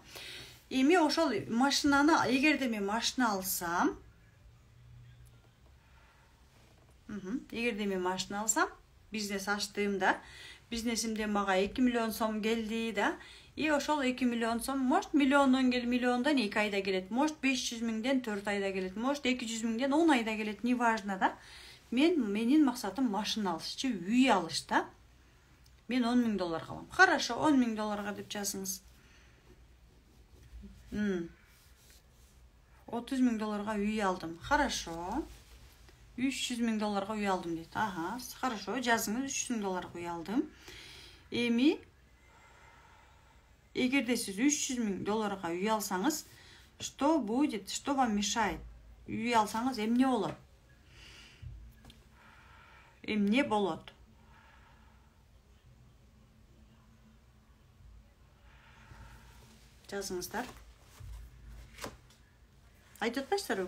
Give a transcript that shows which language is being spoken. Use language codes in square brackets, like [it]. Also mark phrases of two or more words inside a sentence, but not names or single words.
[ky] Эми ошол машинаны, эгерде мен машина алсам, бизнес ачтым да, бизнесимде мага 2 миллион сом келди да, и ошол 2 миллион сом, может, миллиондон 2 айда келет, может, 500 миңден 4 айда келет, может, 200 миңден 10 айда келет, [ru] не важно да. [ky] Менин максатым машина алыш, үй алыш да. Мен 10 миң долларга алам. Хорошо, 10 миң долларга деп жазыңыз. 30 миң долларга үй алдым. Хорошо. 300 миң долларга үй алдым дейт. Ага, хорошо, жазыңыз, 300 миң долларга үй алдым. Эми эгерде сиз 300 миң долларга үй алсаңыз, [ru] что будет? Что вам мешает? [ky] Үй алсаңыз эмне болот? Эмне болот? Жазыңыздар. Айтып атпайсыздарбы?